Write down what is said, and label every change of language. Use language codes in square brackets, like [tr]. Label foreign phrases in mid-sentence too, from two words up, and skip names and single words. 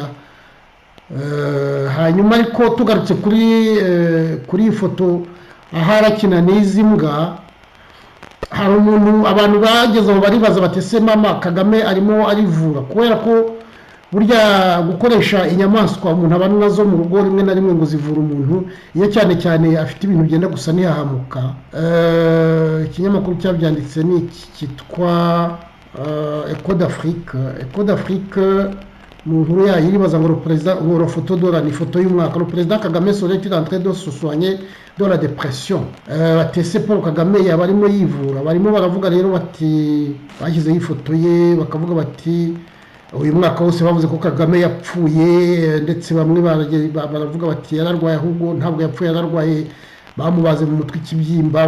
[rw] Hanyuma ariko tugarutse kuri iyi foto aho arakina n'izi mbwa, hari abantu bageze aho baribaza bati ese mama Kagame arimo arivura, kubera ko burya gukoresha inyamaswa umuntu abana nazo mu rugo rimwe na rimwe ngo zivura umuntu, iyo cyane cyane afite ibintu byenda gusa n'ihahamuka. Ikinyamakuru cyabyanditse ni cyitwa Echo d'Afrique. Mu nkuru yayo iribaza ngo [fr] le photo d'ora [rw] ni foto y'umwaka, [fr] le président Kagame serait-il en train de se soigner de la dépression. [rw] Batese Paul Kagame yaba arimo yivura, barimo baravuga rero bati bashyizeho ifoto ye bakavuga bati uyu mwaka wose bavuze ko Kagame yapfuye, ndetse bamwe baravuga bati yararwaye, ahubwo ntabwo yapfuye, yararwaye bamubaze mu mutwe ikibyimba.